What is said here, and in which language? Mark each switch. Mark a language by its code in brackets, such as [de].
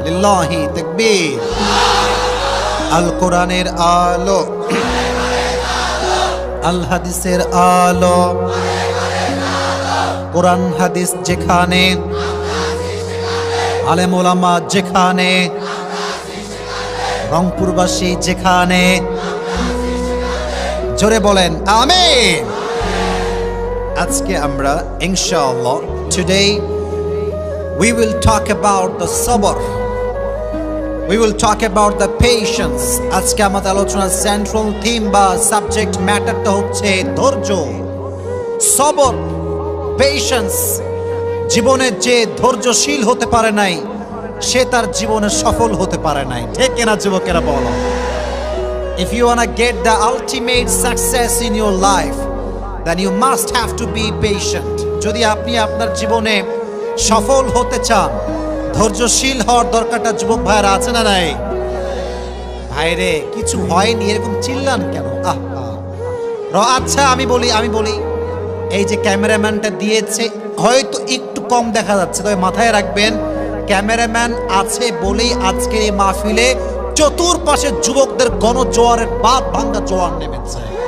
[bn] লিল্লাহি তাকবীর। আল কোরআনের আলো, আল হাদিসের আলো, কোরআন হাদিস যেখানে, আলেম ওলামা যেখানে, রংপুরবাসী যেখানে, জোরে বলেন আমিন। আজকে আমরা ইনশাআল্লাহ, [en] today we will talk about the sabr, we will talk about the patience. [bn] আজকে আমাদের আলোচনার সেন্ট্রাল থিম বা সাবজেক্ট ম্যাটারটা হচ্ছে ধৈর্য, সবর, পেশেন্স। জীবনে যে ধৈর্যশীল হতে পারে নাই সে তার জীবনে সফল হতে পারে নাই। ঠিক কিনা যুবকেরা বলো? [en] If you wanna get the ultimate success in your life, then you must have to be patient. [bn] যদি আপনি আপনার জীবনে সফল হতে চান, ধৈর্যশীল হওয়ার দরকারটা যুবক ভাইরা আছে না নাই? ভাইরে কিছু হয়নি এরকম চিল্লান কেন? আচ্ছা আমি বলি এই যে ক্যামেরাম্যানটা দিয়েছে হয়তো একটু কম দেখা যাচ্ছে, তবে মাথায় রাখবেন ক্যামেরাম্যান আছে বলেই আজকের এই মাহফিলে চতুর্পাশে যুবকদের গণজোয়ারের বাপ ভাঙ্গা জোয়ার নেমেছে।